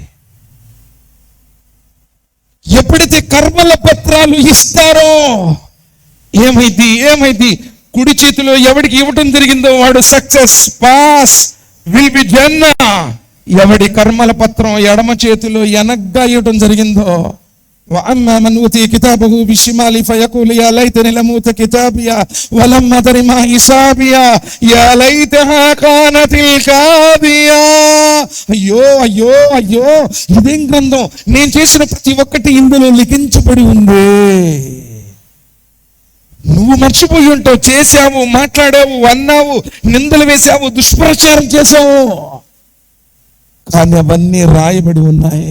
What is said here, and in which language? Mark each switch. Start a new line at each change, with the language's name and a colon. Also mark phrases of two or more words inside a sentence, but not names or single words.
Telugu: ఎప్పుడైతే కర్మల పత్రాలు ఇస్తారో ఏమైంది కుడి చేతిలో ఎవడికి ఇవ్వటం జరిగిందో వాడు
English: success, pass, will be jannah.
Telugu: ఎవడి కర్మల పత్రం ఎడమ చేతిలో వెనగ్గా ఇవ్వటం జరిగిందో,
Arabic: وأما من أوتي كتابه بالشمال فيقول يا ليتني لم أوت كتابيا ولم أدر ما حسابيا يا ليتها كانت القاضية.
Telugu: అయ్యో ఇదేం గ్రంథం, నేను చేసిన ప్రతి ఒక్కటి ఇందులో లిఖించబడి ఉంది. నువ్వు మర్చిపోయి ఉంటావు, చేశావు, మాట్లాడావు, అన్నావు, నిందలు వేశావు, దుష్ప్రచారం చేశావు, కానీ అవన్నీ రాయబడి ఉన్నాయి.